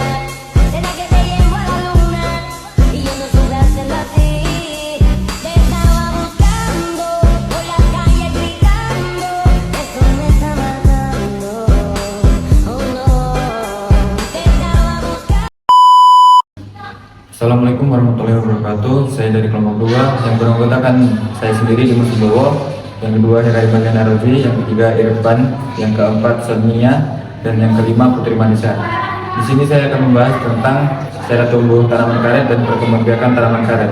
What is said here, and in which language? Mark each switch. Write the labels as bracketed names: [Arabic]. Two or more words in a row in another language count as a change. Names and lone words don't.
[Spanish] Será que te llevo a la luna y yo no supe hacerlo así. Te estaba buscando por la calle gritando, eso me está matando. Oh no, te estaba buscando. [Arabic] السلام عليكم ورحمة الله وبركاته. [Indonesian] Saya dari kelompok 2 yang beranggotakan saya sendiri Dimas Wibowo, yang kedua Herai Bagian Arozi, yang ketiga Irfan, yang keempat Sonia, dan yang kelima Putri Manisa. Di sini saya akan membahas tentang cara tumbuh tanaman karet dan perkembangbiakan tanaman karet.